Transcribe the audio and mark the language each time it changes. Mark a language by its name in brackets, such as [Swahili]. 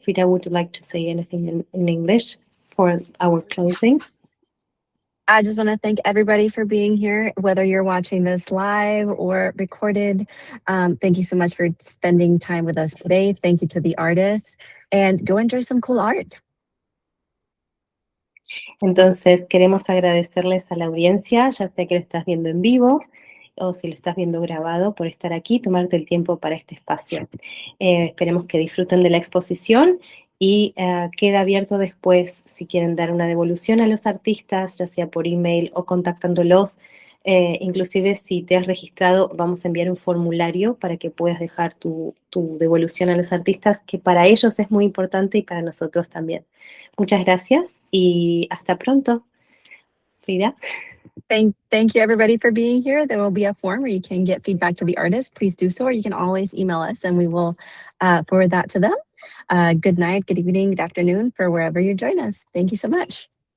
[English] Frida, would you like to say anything in English for our closing? I just want to thank everybody for being here, whether you're watching this live or recorded. Thank you so much for spending time with us today. Thank you to the artists, and go enjoy some cool art. [Spanish] Entonces, queremos agradecerles a la audiencia, ya sea que lo estás viendo en vivo o si lo estás viendo grabado, por estar aquí, tomarte el tiempo para este espacio. Esperemos que disfruten de la exposición y queda abierto después si quieren dar una devolución a los artistas, ya sea por email o contactándolos. Inclusive si te has registrado, vamos a enviar un formulario para que puedas dejar tu devolución a los artistas, que para ellos es muy importante y para nosotros también. Muchas gracias y hasta pronto. [English] Frida. Thank you everybody for being here. There will be a form where you can get feedback to the artist. Please do so, or you can always email us and we will forward that to them. Good night, good evening, good afternoon for wherever you join us. Thank you so much.